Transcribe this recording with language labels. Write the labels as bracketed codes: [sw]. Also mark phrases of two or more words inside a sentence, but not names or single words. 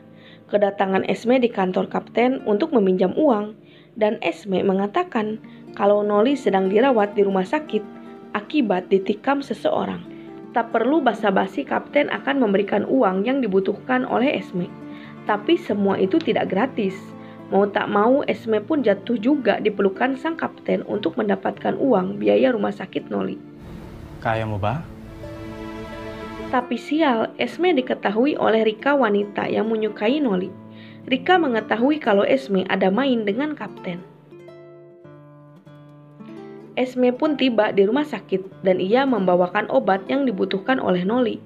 [id] Kedatangan Esme di kantor kapten untuk meminjam uang dan Esme mengatakan kalau Noli sedang dirawat di rumah sakit akibat ditikam seseorang. Tak perlu basa-basi, kapten akan memberikan uang yang dibutuhkan oleh Esme. Tapi semua itu tidak gratis. Mau tak mau, Esme pun jatuh juga di pelukan sang kapten untuk mendapatkan uang biaya rumah sakit Noli. [tl] Kaya mo ba? [id] Tapi sial, Esme diketahui oleh Rika wanita yang menyukai Noli. Rika mengetahui kalau Esme ada main dengan kapten. Esme pun tiba di rumah sakit dan ia membawakan obat yang dibutuhkan oleh Noli.